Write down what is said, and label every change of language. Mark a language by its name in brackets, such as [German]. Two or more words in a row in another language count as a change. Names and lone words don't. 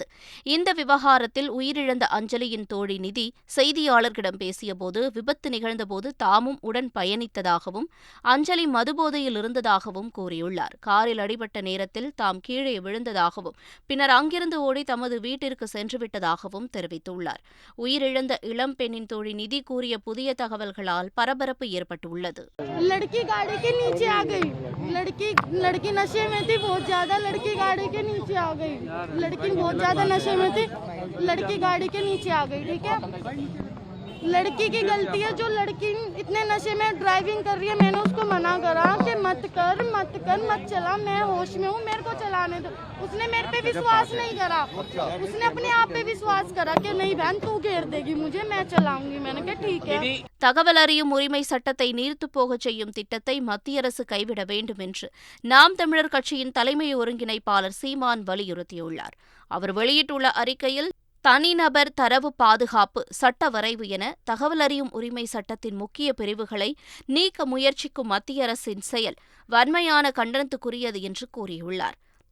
[Tamil] இந்த விவகாரத்தில் உயிரிழந்த அஞ்சலியின் தோழி நிதி செய்தியாளர்களிடம் பேசியபோது, விபத்து நிகழ்ந்தபோது தாமும் உடன் பயணித்ததாகவும் அஞ்சலி மதுபோதையில் இருந்ததாகவும் கூறியுள்ளார். காரில் அடிபட்ட நேரத்தில் தாம் கீழே விழுந்ததாகவும் பின்னர் அங்கிருந்து ஓடி தமது வீட்டிற்கு சென்றுவிட்டதாகவும் தெரிவித்துள்ளார். உயிரிழந்த இளம்பெண்ணின் தோழி நிதி கூறிய புதிய தகவல்களால் பரபரப்பு ஏற்பட்டுள்ளது. [Hindi] लड़की गाड़ी के नीचे आ गई। लड़की नशे में थी बहुत ज्यादा। लड़की गाड़ी के नीचे आ गई। लड़की बहुत ज्यादा नशे में थी। लड़की गाड़ी के नीचे आ गई। ठीक है, लड़की की गलती है जो लड़की इतने नशे में ड्राइविंग कर रही है। मैंने उसको मना करा कि मत कर मत चला, मैं होश में हूँ, मेरे को चलाने दो। उसने मेरे पे विश्वास नहीं करा। उसने अपने आप पे विश्वास करा कि नहीं बहन तू घेर देगी मुझे, मैं चलाऊंगी। मैंने कहा ठीक है. [Tamil] தகவல் அறியும் உரிமை சட்டத்தை நீர்த்துப் போகச் செய்யும் திட்டத்தை மத்திய அரசு கைவிட வேண்டும் என்று நாம் தமிழர் கட்சியின் தலைமை ஒருங்கிணைப்பாளர் சீமான் வலியுறுத்தியுள்ளார். அவர் வெளியிட்டுள்ள அறிக்கையில், தனிநபர் தரவு பாதுகாப்பு சட்ட வரைவு என தகவல் அறியும் உரிமை சட்டத்தின் முக்கிய பிரிவுகளை நீக்க முயற்சிக்கும் மத்திய அரசின் செயல் வன்மையான கண்டனத்துக்குரியது என்று கூறியுள்ளார்.